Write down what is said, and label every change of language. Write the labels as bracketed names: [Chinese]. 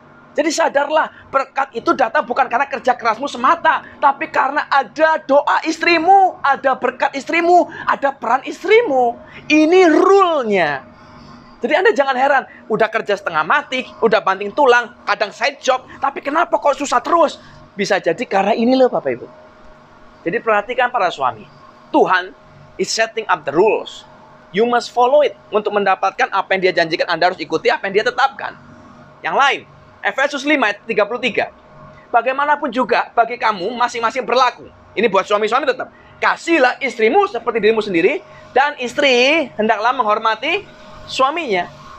[Indonesian] Jadi sadarlah, berkat itu datang bukan karena kerja kerasmu semata, tapi karena ada doa istrimu, ada berkat istrimu, ada peran istrimu. Ini rule-nya. Jadi Anda jangan heran, udah kerja setengah mati, udah banting tulang, kadang side job, tapi kenapa kok susah terus? Bisa jadi karena ini loh Bapak Ibu. Jadi perhatikan para suami. [English] Tuhan is setting up the rules. You must follow it. [Indonesian] Untuk mendapatkan apa yang dia janjikan, Anda harus ikuti apa yang dia tetapkan. Yang lain, Efesus 5 ayat 33. Bagaimanapun juga bagi kamu masing-masing berlaku. Ini buat suami-suami tetap. Kasihlah istrimu seperti dirimu sendiri, dan istri hendaklah menghormati suaminya.